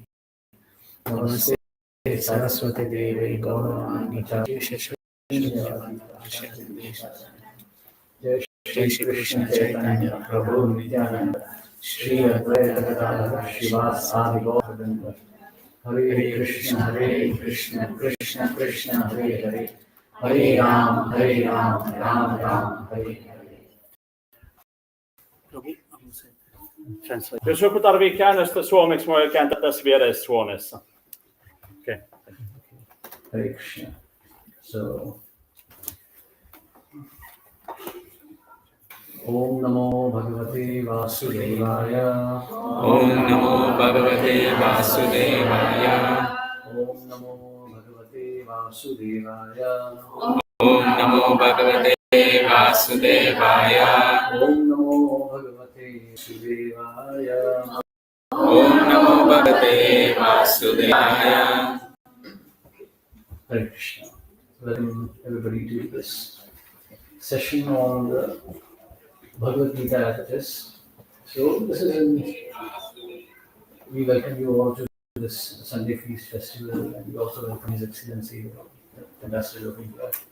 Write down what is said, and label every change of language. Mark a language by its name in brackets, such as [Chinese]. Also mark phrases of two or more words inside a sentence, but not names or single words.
[Sanskrit] Namaste Saraswati Devi Gauravani Chaitanya Jai Shri Krishna Chaitanya Prabhu Nityananda Shri Advaita Gadadhar Shivas Adi Gauravinda. Hare Krishna, Krishna Krishna, Hare Hare, Hare Ram, Ram Ram, Hare Hare. [Finnish] Jos joku tarvii käännöstä suomeksi, voi kääntää tässä vieressä huoneessa. [English] Okay. [Sanskrit] Hare Krishna. So, Om Namo Bhagavate Vasudevaya. Om Namo Bhagavate Vasudevaya. Om Namo Bhagavate Vasudevaya. Om Namo Bhagavate Vasudevaya. Om Namo Bhagavate Vasudevaya. Om Namo Bhagavate Vasudevaya. Hare Krishna. [English] Welcome everybody to this session on the Bhagavad Gita as it is. So this is we welcome you all to this Sunday Feast Festival, and we also welcome His Excellency, the Ambassador of India.